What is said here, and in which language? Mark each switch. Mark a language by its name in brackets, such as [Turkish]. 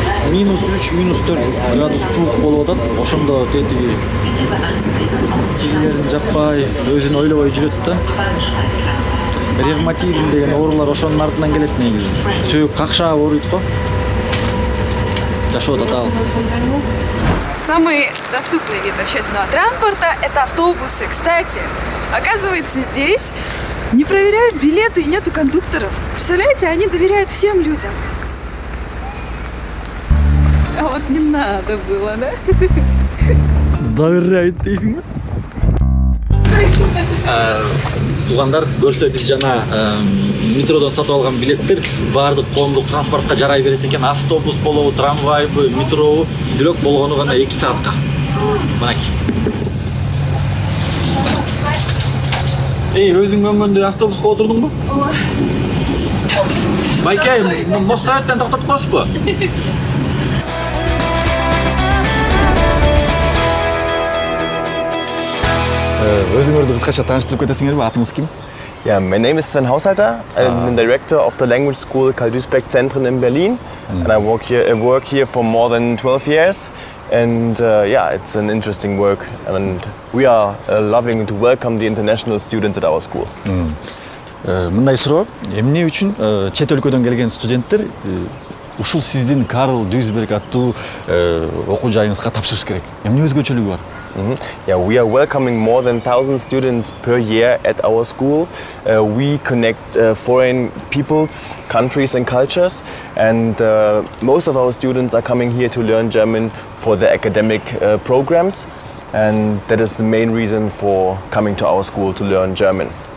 [Kyrgyz] -3, -4 градус суук болуп атат. Ошондо тетиги кийимдерин жаппай, өзүн ойлобой жүрөт да. Ревматизм деген оорулар ошонун артынан келет негизи. Сөөк какшаап ооруйт го. Жашоо татал. [Russian] Самый доступный вид общественного транспорта – это автобусы. Кстати, оказывается, здесь не проверяют билеты и нету кондукторов. Представляете, они доверяют всем людям. А вот не надо было, да? [Kyrgyz] Доверяют дейсиңби? Туугандар, көрсө биз жана метродон сатып алган билеттер баардык коомдук транспортко жарай берет экен. Автобус болобу, трамвайбы, метробу, бирок болгону гана 2 саатка. Мынакей. Өзүң көңгөндө автобуска отурдуңбу? Ооба. Байкей, Моссоветтен токтотуп коесузбу? Өзүңөрдү кыскача тааныштырып кетесиңерби? Атыңыз ким? [English] Yeah, my name is Sven Haushalter. I'm the director of the language school Karl Duisberg Zentren in Berlin, and I work here for more than 12 years. And yeah, it's an interesting work, and we are loving to welcome the international students at our school. [Kyrgyz] мындай суроо. Эмне үчүн чет өлкөдөн келген студенттер ушул сиздин Карл Duisberg аттуу окуу жайыңызга тапшырыш керек? Эмне өзгөчөлүгү бар? [English] Yeah, we are welcoming more than 1,000 students per year at our school. We connect foreign peoples, countries and cultures, and most of our students are coming here to learn German for their academic programs, and that is the main reason for coming to our school to learn German.